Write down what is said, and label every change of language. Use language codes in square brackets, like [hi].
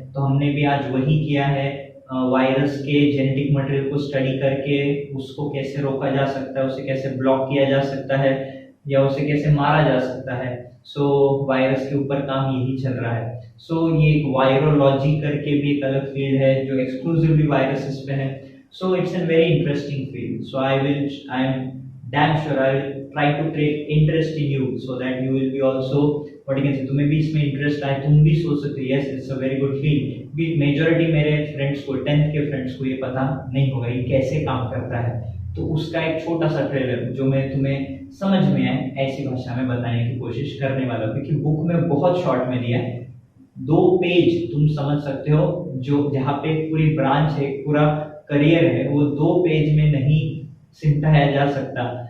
[hi] तो हमने भी आज वही किया है, वायरस के जेनेटिक मटेरियल को स्टडी करके उसको कैसे रोका जा सकता है, उसे कैसे ब्लॉक किया जा सकता है, या उसे कैसे मारा जा सकता है। सो वायरस के ऊपर काम यही चल रहा है। सो ये एक वायरोलॉजी करके भी एक अलग फील्ड है जो एक्सक्लूसिवली वायरसेस पे है। [en] So it's a very interesting field. So I am damn sure I will try to create interest in you so that you will be also what you can say, [hi] तुम्हें भी इसमें interest आए, तुम भी सोच सकते हो [en] yes it's a very good field। [hi] भी मेजॉरिटी मेरे फ्रेंड्स को 10th के फ्रेंड्स को ये पता नहीं होगा ये कैसे काम करता है। तो उसका एक छोटा सा ट्रेलर जो मैं तुम्हें समझ में आए ऐसी भाषा में बताने की कोशिश करने वाला हूँ, क्योंकि बुक में बहुत शॉर्ट में दिया है। 2 पेज तुम समझ सकते हो, जो जहाँ पे पूरी ब्रांच है पूरा करियर है वो 2 पेज में नहीं सिमटाया जा सकता।